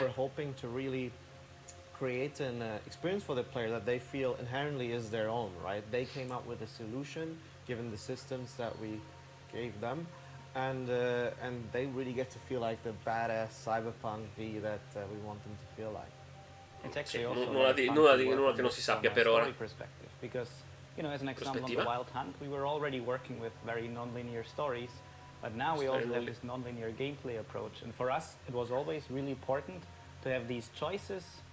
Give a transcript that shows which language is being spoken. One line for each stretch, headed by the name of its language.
English: We're hoping to really create an experience for the player that they feel inherently is their own, right? They came up with a solution given the systems that we gave them. And they really get to feel like the badass cyberpunk V that we want them to feel like. It's actually also
Italian: nulla che non si sappia per ora.
English: Because, you know, as an example on the Wild Hunt, we were already working with very non-linear stories, but now we also have this non-linear gameplay approach. And for us, it was always really important to have these choices.